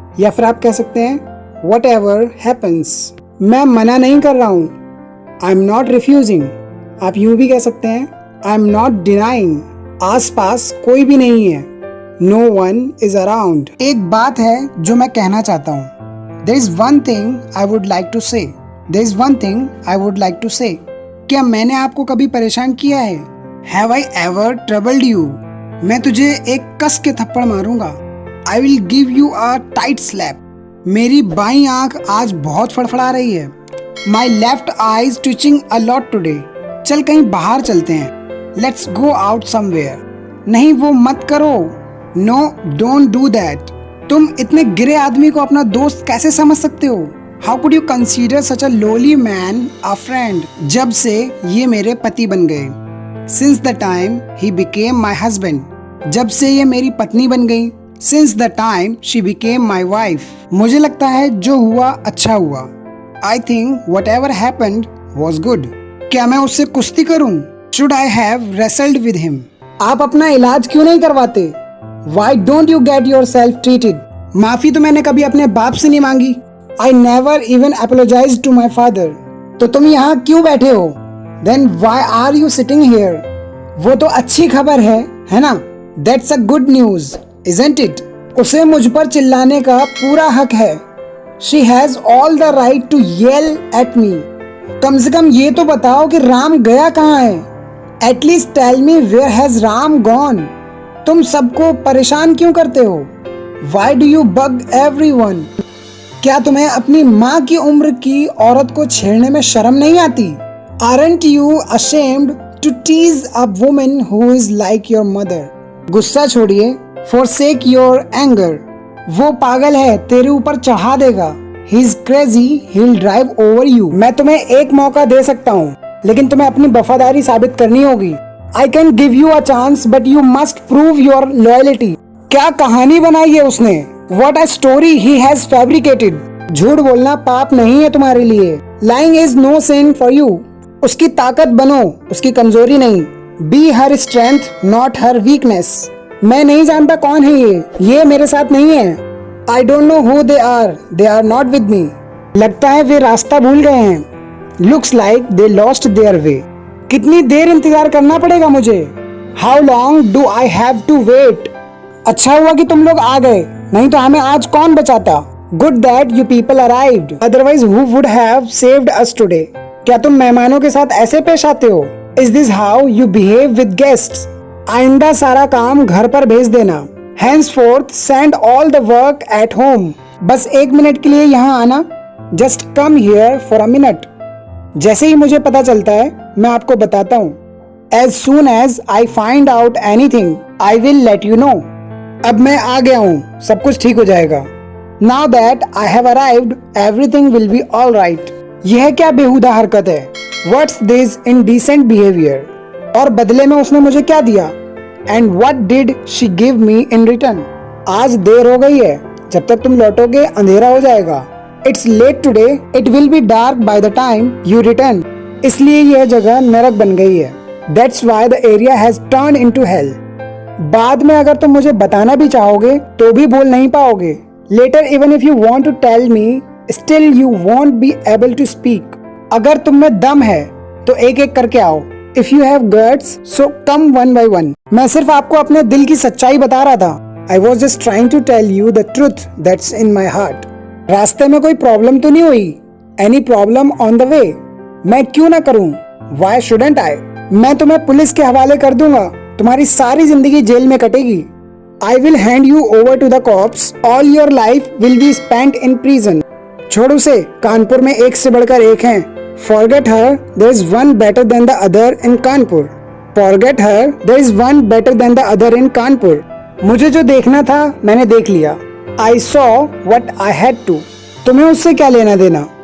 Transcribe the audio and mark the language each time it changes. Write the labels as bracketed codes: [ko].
[hi] या फिर आप कह सकते हैं [en] whatever happens. [hi] मैं मना नहीं कर रहा हूँ। [en] I'm not refusing. [hi] आप यूं भी कह सकते हैं [en] I'm not denying. [hi] आसपास कोई भी नहीं है। [en] No one is around. [hi] एक बात है जो मैं कहना चाहता हूँ। [en] There is one thing I would like to say. There is one thing I would like to say. [hi] क्या मैंने आपको कभी परेशान किया है? [en] Have I ever troubled you? [hi] मैं तुझे एक कस के थप्पड़ मारूंगा। [en] I will give you a tight slap. [hi] मेरी बाईं आंख आज बहुत फड़फड़ा रही है। [en] My left eye is twitching a lot today. [hi] चल कहीं बाहर चलते हैं। [en] Let's go out somewhere. [hi] नहीं वो मत करो। [en] No, don't do that. [hi] तुम इतने गिरे आदमी को अपना दोस्त कैसे समझ सकते हो? [en] How could you consider such a lowly man a friend? [hi] जब से ये मेरे पति बन गए। [en] Since the time he became my husband. [hi] जब से ये मेरी पत्नी बन गई। [en] Since the time she became my wife. [hi] मुझे लगता है जो हुआ अच्छा हुआ। [en] I think whatever happened was good. [hi] क्या मैं उससे कुश्ती करूं? [en] Should I have wrestled with him? [hi] आप अपना इलाज क्यों नहीं करवाते? [en] Why don't you get yourself treated? [hi] माफी तो मैंने कभी अपने बाप से नहीं मांगी। [en] I never even apologized to my father. [hi] तो तुम यहाँ क्यों बैठे हो? [en] Then why are you sitting here? [hi] वो तो अच्छी खबर है ना? [en] That's a good news, isn't it? [hi] उसे मुझ पर चिल्लाने का पूरा हक है। [en] She has all the right to yell at me. [hi] कम से कम ये तो बताओ कि राम गया कहाँ है? [en] At least tell me where has Ram gone? [hi] तुम सबको परेशान क्यों करते हो? [en] Why do you bug everyone? [hi] क्या तुम्हें अपनी माँ की उम्र की औरत को छेड़ने में शर्म नहीं आती? [en] Aren't you ashamed to tease a woman who is like your mother? [hi] गुस्सा छोड़िए, [en] forsake your anger. [hi] वो पागल है, तेरे ऊपर चढ़ा देगा. [en] He is crazy, he'll drive over you. [hi] मैं तुम्हें एक मौका दे सकता हूँ, लेकिन तुम्हें अपनी वफादारी साबित करनी होगी. [en] I can give you a chance, but you must prove your loyalty. [hi] क्या कहानी बनाई है उसने? [en] What a story he has fabricated. [hi] झूठ बोलना पाप नहीं है तुम्हारे लिए. [en] Lying is no sin for you. [hi] उसकी ताकत बनो, उसकी कमजोरी नहीं. [en] Be her strength, not her weakness. [hi] मैं नहीं जानता कौन है ये मेरे साथ नहीं है. [en] I don't know who they are not with me. [hi] लगता है वे रास्ता भूल गए हैं. [en] Looks like they lost their way. [hi] कितनी देर इंतजार करना पड़ेगा मुझे? [en] How long do I have to wait? [hi] अच्छा हुआ कि तुम लोग आ गए, नहीं तो हमें आज कौन बचाता? [en] Good that you people arrived. Otherwise who would have saved us today? [hi] क्या तुम मेहमानों के साथ ऐसे पेश आते हो? [en] Is this how you behave with guests? [hi] आइंदा सारा काम घर पर भेज देना. [en] Henceforth send all the work at home. [hi] बस 1 मिनट के लिए यहाँ आना. [en] Just come here for a minute. [hi] जैसे ही मुझे पता चलता है, मैं आपको बताता हूँ. [en] As soon as I find out anything, I will let you know. [hi] अब मैं आ गया हूँ, सब कुछ ठीक हो जाएगा. [en] Now that I have arrived, everything will be all right. [hi] यह क्या बेहुदा हरकत है? [en] What's this indecent behavior? [hi] और बदले में उसने मुझे क्या दिया? [en] And what did she give me in return? [hi] आज देर हो गई है, जब तक तुम लौटोगे अंधेरा हो जाएगा. [en] It's late today, it will be dark by the time you return. [hi] इसलिए यह जगह नरक बन गई है. [en] That's why the area has turned into hell. [hi] बाद में अगर तुम मुझे बताना भी चाहोगे तो भी बोल नहीं पाओगे. [en] Later even if you want to tell me, still you won't be able to speak. [hi] अगर तुम में दम है तो एक एक करके आओ. [en] If you have guts, so come one by one. [hi] मैं सिर्फ आपको अपने दिल की सच्चाई बता रहा था. [en] I was just trying to tell you the truth that's in my heart. [hi] रास्ते में कोई प्रॉब्लम तो नहीं हुई? [en] Any problem on the way? [hi] मैं क्यों ना करूं? [en] Why shouldn't I? [hi] मैं तुम्हें पुलिस के हवाले कर दूंगा. तुम्हारी सारी जिंदगी जेल में कटेगी. [en] I will hand you over to the cops. All your life will be spent in prison. [hi] छोड़ उसे, कानपुर में एक से बढ़कर एक हैं. [en] Forget her, there is one better than the other in Kanpur. Forget her, there is one better than the other in Kanpur. [hi] मुझे जो देखना था मैंने देख लिया. [en] I saw what I had to. [hi] तुम्हें उससे क्या लेना देना?